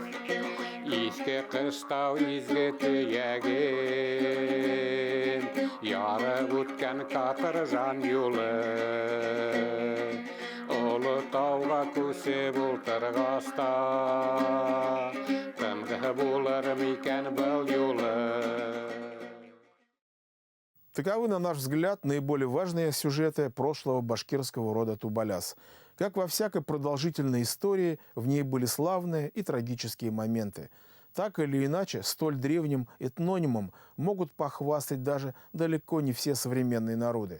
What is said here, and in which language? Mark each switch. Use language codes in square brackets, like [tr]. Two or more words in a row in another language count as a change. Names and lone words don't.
[ba] Иске ҡыштау изге төйәген, ярып үткән Катыржан юлы. Олы тауға күсеп ултырғаста, тынғы булыр микән был юлы. [ru] Таковы, на наш взгляд, наиболее важные сюжеты прошлого башкирского рода Тубаляс. Как во всякой продолжительной истории, в ней были славные и трагические моменты. Так или иначе, столь древним этнонимом могут похвастать даже далеко не все современные народы.